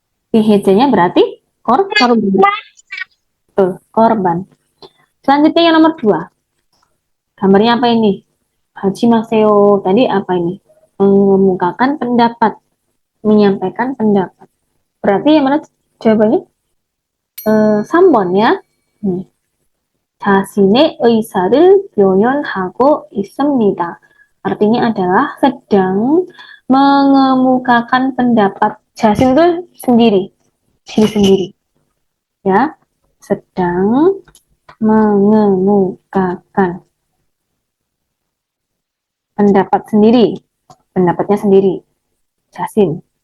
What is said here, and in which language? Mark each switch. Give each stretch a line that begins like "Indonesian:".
Indonesian: gahejanya berarti korban. Korban. Selanjutnya yang nomor 2. Gambarnya apa ini? Haji Maseo. Tadi apa ini? Mengemukakan pendapat. Menyampaikan pendapat. Berarti yang mana jawabannya?
Korean: 3번 ya. 자신의 의사를 표현하고 있습니다.
Indonesian: Artinya adalah sedang mengemukakan pendapat. Jasin itu sendiri, diri sendiri. Ya, sedang mengemukakan pendapat sendiri, pendapatnya sendiri. Jasin.